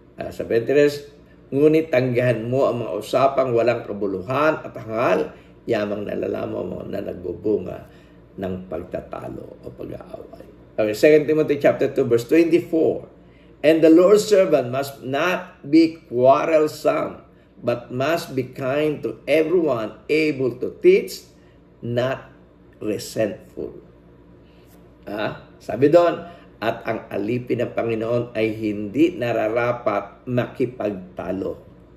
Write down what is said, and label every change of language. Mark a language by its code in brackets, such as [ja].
[tl] Sa 23, ngunit tanggihan mo ang mga usapang walang kabuluhan at hangal, yamang nalalaman mo na nagbubunga ng pagtatalo o pag-aaway. [en] Okay, 2 Timothy chapter 2, verse 24. And the Lord's servant must not be quarrelsome, but must be kind to everyone, able to teach, not resentful. [tl] Sabi doon, at ang alipin ng Panginoon ay hindi nararapat makipagtalo.